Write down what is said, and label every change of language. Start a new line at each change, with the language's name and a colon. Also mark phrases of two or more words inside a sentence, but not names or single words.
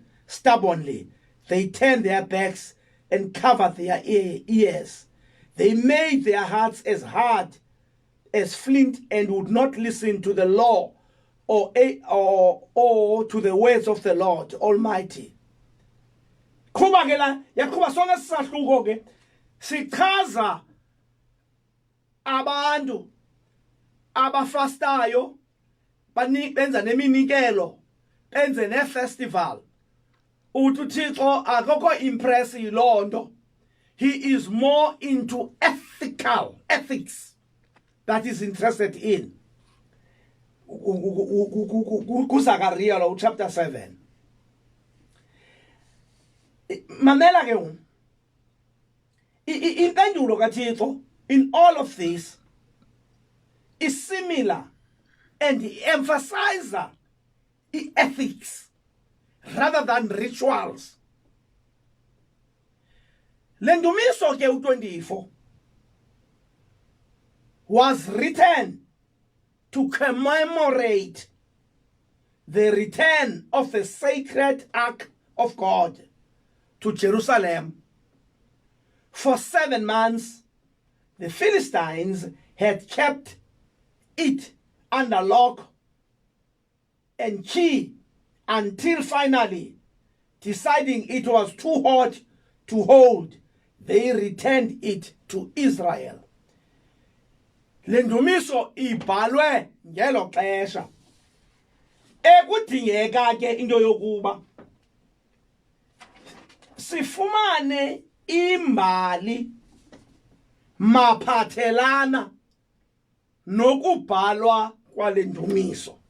English: Stubbornly, they turned their backs and covered their ears. They made their hearts as hard as flint and would not listen to the law or to the words of the Lord Almighty.
Xhosa: Kuba ke la yaqhuba sona sisahluko ke sichaza abantu abafastayo benza neminikelo benze ne-festival. Uthi uThixo akokho impress yiloo nto.
English: He is more into ethics that is interested in.
Xhosa: KuZakaria lo chapter 7. Mamela ke impendulo kaThixo
English: in all of this is similar, and he emphasizes ethics rather than rituals.
Xhosa: Lendumiso ke u24
English: was written to commemorate the return of the sacred ark of God to Jerusalem. For 7 months, the Philistines had kept it under lock and key until finally, deciding it was too hot to hold, they returned it to Israel.
Xhosa: Lendumiso ibhalwe ngelo xesha ekudingeka ke into yokuba sifumane imbali maphathelana nokubhalwa kwalendumiso.